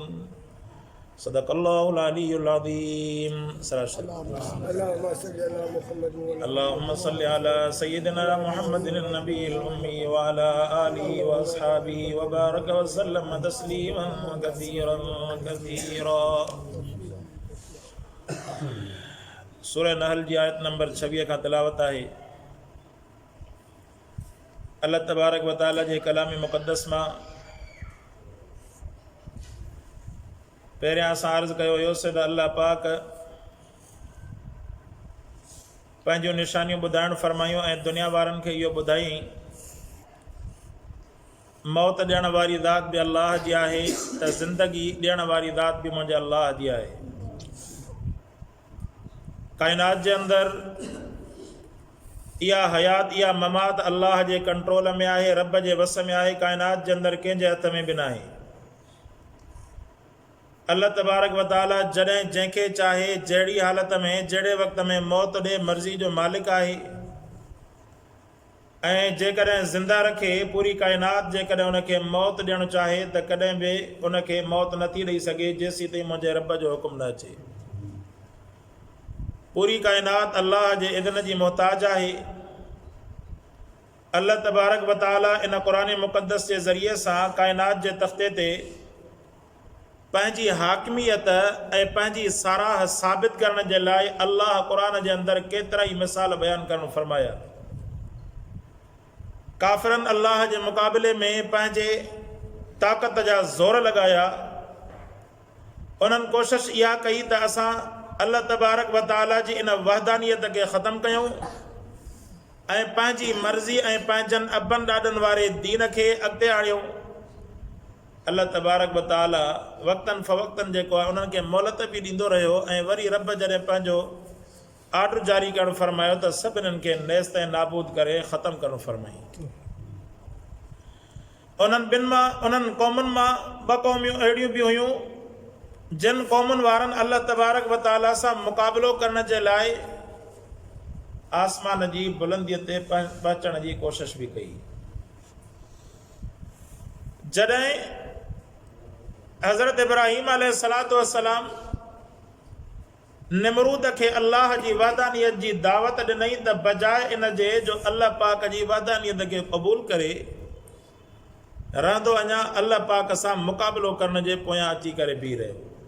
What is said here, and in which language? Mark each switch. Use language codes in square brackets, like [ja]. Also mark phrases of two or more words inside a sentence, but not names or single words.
[ar] صدق الله العلي العظيم. اللهم صل على سيدنا محمد النبي الأمي وعلى آله وأصحابه وبارك وسلم تسليما كثيرا كثيرا. [sd] सूरह नहल जी आयत नंबर 26 का तिलावत है। [ar] الله تبارك وتعالى [sd] जे कलाम मुक़द्दस मां पहिरियां असां अर्ज़ु कयो हुयो त अल्लाह पाक पंहिंजूं निशानियूं ॿुधाइणु फरमायूं ऐं दुनिया वारनि खे इहो ॿुधाईं मौत ॾियण वारी ज़ात बि अल्लाह जी आहे त ज़िंदगी ॾियण वारी ज़ात बि मुंहिंजे अल्लाह जी आहे। काइनात जे अंदरि इहा हयात इहा ममात अल्लाह जे कंट्रोल में आहे, रब जे वस में आहे। काइनात जे अंदरि कंहिंजे हथ में बि न आहे। [ar] الله تبارك وتعالى [sd] जॾहिं जंहिंखे चाहे जहिड़ी हालत में जहिड़े वक़्त में मौत ॾे मर्ज़ी जो मालिक आहे ऐं जेकॾहिं ज़िंदा रखे पूरी काइनात जेकॾहिं उनखे मौत ॾियणु चाहे त कॾहिं बि उनखे मौत नथी ॾेई सघे जेसीं ताईं मुंहिंजे रब जो हुकुम न अचे। पूरी काइनात अल्लाह जे इज़्न जी मोहताज आहे। [ar] الله تبارك وتعالى [sd] इन क़ुरान मुक़द्दस जे ज़रिए सां काइनात जे तख़्ते ते पंहिंजी हाकिमियत ऐं पंहिंजी साराह साबित करण जे लाइ अल्लाह क़ुरान जे अंदरि केतिरा ई मिसाल बयानु करणु फरमाया। काफ़िरनि अल्लाह जे मुक़ाबले में पंहिंजे ताक़त जा ज़ोर लॻाया। उन्हनि कोशिश इहा कई त असां [ar] الله تبارك وتعالى [sd] जी इन वहदानियत खे ख़तमु कयूं ऐं पंहिंजी मर्ज़ी ऐं पंहिंजनि अबनि ॾाॾनि वारे दीन खे अॻिते आणियूं। [ar] الله تبارك وتعالى [sd] वक़्तनि फ़वक़्तनि जेको आहे उन्हनि खे मोहलत बि ॾींदो रहियो ऐं वरी रब जॾहिं पंहिंजो आर्डर जारी करणु फरमायो त सभिनीनि खे नेस्त ऐं नाबूद करे ख़तमु करणु फरमाई। उन्हनि क़ौमुनि मां ॿ क़ौमियूं अहिड़ियूं बि हुयूं जिन क़ौमुनि वारनि [ar] الله تبارك وتعالى [sd] सां मुक़ाबिलो करण जे लाइ आसमान जी बुलंदीअ ते पहुचण जी कोशिश बि कई। जॾहिं हज़रत इब्राहीम [ar] عليه الصلاة والسلام [sd] निमरूद खे अल्लाह जी वहदानियत जी दावत ॾिनई त बजाए इन जे जो अल्लाह पाक जी वहदानियत खे क़बूल करे रहंदो अञा अल्लाह पाक सां मुक़ाबिलो करण जे पोयां अची करे बीह रहियो।